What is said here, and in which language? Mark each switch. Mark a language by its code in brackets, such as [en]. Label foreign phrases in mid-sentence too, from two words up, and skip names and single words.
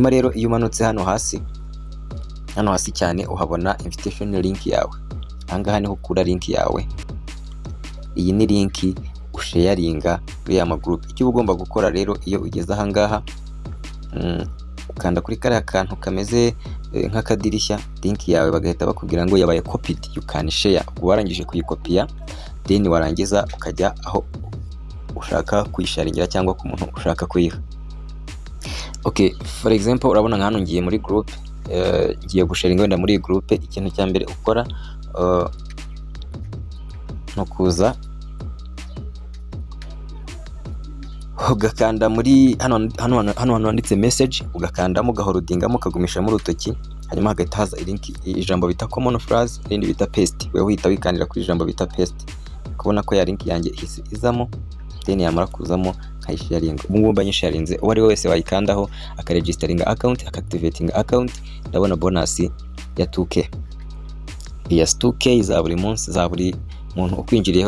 [rw] Hanyuma rero iyo umanutse hano hasi hano hasi cyane uhabona invitation link yawe. Ahangaha niho ukura link yawe. Iyi ni link usharinga kuri ya magroup. Icyo ugomba gukora rero iyo ugeze ahangaha, ukanda kuri kariya kantu kameze nk'akadirishya, link yawe bagahita bakubwira ngo yabaye copied, [en] you can share. [rw] Warangije kuyikopiya, then warangiza ukajya aho ushaka kuyisharingira cyangwa ku muntu ushaka kuyiha. [en] Okay, for example [rw] urabona nka hano ngiye muri group, ngiye gusharinga wenda muri group. Ikintu cya mbere ukora no kuza ugakanda muri hano handitse message, ugakandamo ugahorodingamo ukagumishamo urutoki, hanyuma hagahita haza ijambo bita [en] common phrase, [rw] irindi bita paste. Wewe uhita wikandira kuri ijambo bita paste, ukabona ko ya link yanjye ihise izamo, then yamara kuzamo nkayisharinga. Ubu ngubu mbanyisharinze, uwo ari we wese wayikandaho akaregisteringa account, akactivating account, ndabona bonus ya 2k. Yes, 2k za buri munsi, za buri muntu ukwinjiriyeho.